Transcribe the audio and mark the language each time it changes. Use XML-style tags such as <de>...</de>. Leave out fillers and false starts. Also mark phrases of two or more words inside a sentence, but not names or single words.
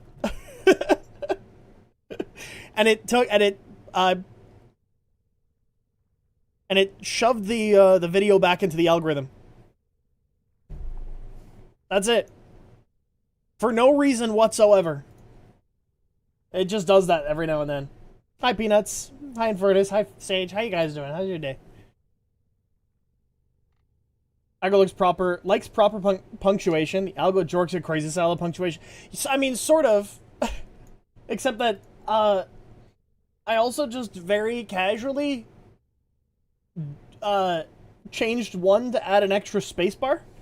<en>And it took and it shoved the video back into the algorithm. That's it. For no reason whatsoever. It just does that every now and then. Hi, Peanuts. Hi, Invertus. Hi, Sage. How you guys doing? How's your day? Algo likes proper punctuation. The algo jorks a crazy style of punctuation. I mean, sort of. Except that, I also just very casually, changed 1 to add an extra spacebar.</en>